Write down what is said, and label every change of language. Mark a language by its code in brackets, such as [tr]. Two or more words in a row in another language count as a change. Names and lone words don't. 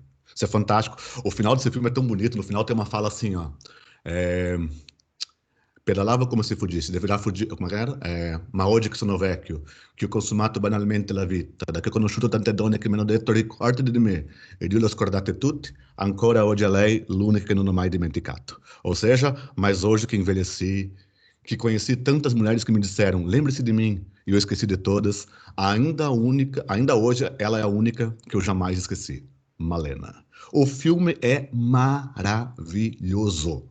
[pt] Isso é fantástico. O final desse filme é tão bonito. No final tem uma fala assim, ó. [it] É, pedalava come se fuggisse, deverà fuggire, come era? Ma oggi che sono vecchio, che ho consumato banalmente la vita, da che ho conosciuto tante donne che mi hanno detto ricordati di me, ed io le ho scordate tutte, ancora oggi è lei l'unica che non ho mai dimenticato. [pt] Ou seja, mas hoje que envelheci, que conheci tantas mulheres que me disseram, lembre-se de mim, e eu esqueci de todas, ainda hoje ela é a única que eu jamais esqueci. Malena. O filme é maravilhoso.